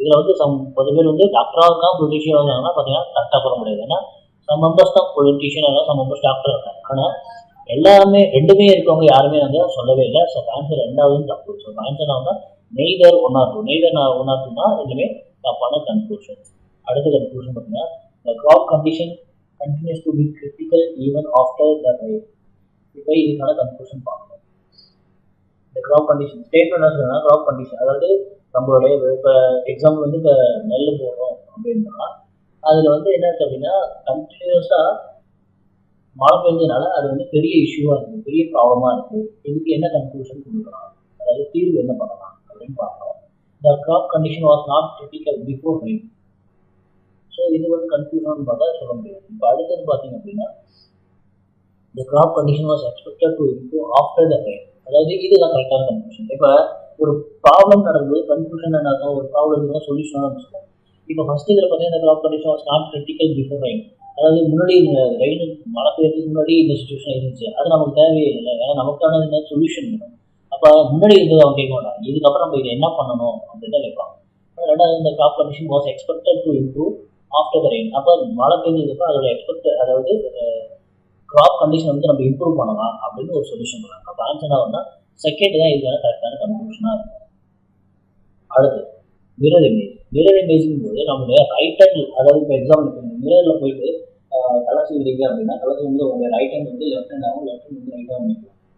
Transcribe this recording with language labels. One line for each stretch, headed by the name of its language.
Tamil: இதில் வந்து சம் 10 பேர் வந்து டாக்டராக இருக்காங்க, பொலிட்டீஷியனாக இருக்காங்கன்னா பார்த்தீங்கன்னா கரெக்டாக சொல்ல முடியாது. ஏன்னா சம் மெம்பர்ஸ் தான் பொலிட்டீஷியன் இருக்காங்க, சம் மெம்பர்ஸ் டாக்டர் இருக்காங்க. ஆனால் எல்லாருமே ரெண்டுமே இருக்கவங்க யாருமே வந்து சொல்லவே இல்லை. ஸோ ஆன்சர் ரெண்டாவது தப்பு. ஸோ ஆன்சர் வந்து நெய்தர் ஒன் ஆர் டூனா ரெண்டுமே தப்பான கன்க்ளூஷன். அடுத்த கன்க்ளூஷன் பார்த்தீங்கன்னா
English: the crop condition continues to be critical even after the rain.
Tamil: இப்போ இதுக்கான கன்க்ளூஷன் பார்க்கணும். இந்த crop condition ஸ்டேட்மெண்ட் என்ன சொல்லுன்னா crop condition, அதாவது நம்மளுடைய இப்போ எக்ஸாம்பிள் வந்து இப்போ நெல் போடுறோம் அப்படின்னா அதில் வந்து என்ன இருக்குது அப்படின்னா கண்டினியூஸாக மழை பெஞ்சதுனால அது வந்து பெரிய இஷ்யூவாக இருக்குது, பெரிய ப்ராப்ளமாக இருக்குது. இதுக்கு என்ன கன்க்ளூஷன் கொடுக்கலாம், அதாவது தீர்வு என்ன பண்ணலாம் அப்படின்னு பார்க்கணும்.
English: the crop condition was not critical before rain.
Tamil: So இது வந்து கன்ஃபியூஷன் பார்த்தா சொல்ல முடியாது. இப்போ அடுத்தது பார்த்தீங்க அப்படின்னா
English: the crop condition was expected to improve after the rain.
Tamil: அதாவது இதுதான் கரெக்டான கன்க்ளூஷன். இப்போ ஒரு ப்ராப்ளம் நடக்கும்போது கன்க்ளூஷன் என்ன ஆகும், ஒரு ப்ராப்ளத்துக்கு சொல்யூஷனாக தான் சொல்லுவோம். இப்போ ஃபர்ஸ்ட் இதில் பார்த்தீங்கன்னா
English: the crop condition was not critical before rain.
Tamil: அதாவது முன்னாடி ரெயின் மழை பெய்யறதுக்கு முன்னாடி இந்த சுச்சுவேஷன் இருந்துச்சு, அது நமக்கு தேவையே இல்லை. ஏன்னா நமக்கான என்ன சொல்யூஷன் வேணும். அப்போ முன்னாடி இருந்தது அவங்க கேட்க மாட்டாங்க, இதுக்கப்புறம் நம்ம இதை என்ன பண்ணணும் அப்படின்னு தான் கேட்பாங்க. ரெண்டாவது இந்த
English: crop condition was expected to improve after the rain.
Tamil: அப்போ மழை பெஞ்சதுக்கு அதோட அதாவது கிராப் கண்டிஷன் வந்து நம்ம இம்ப்ரூவ் பண்ணலாம் அப்படின்னு ஒரு சொல்யூஷன் பண்ணலாம். அப்போ ஆன்சர் ஆகும்னா செகண்ட் தான் இதுக்கான கரெக்டான கன்க்ளூஷனாக இருக்கும். அடுத்து மிரர் இமேஜிங் போது நம்மளுடைய ரைட் ஹேண்ட், அதாவது இப்போ எக்ஸாம்பிள் மிரரில் போயிட்டு கலர் செய்கிறீங்க அப்படின்னா கலர் செய்யும்போது உங்களுடைய ரைட் ஹேண்ட் வந்து லெஃப்ட் ஹேண்ட் ஆகும், லெஃப்ட் ஹேண்ட் வந்து ரைட் ஹேண்ட் பண்ணிக்கலாம்.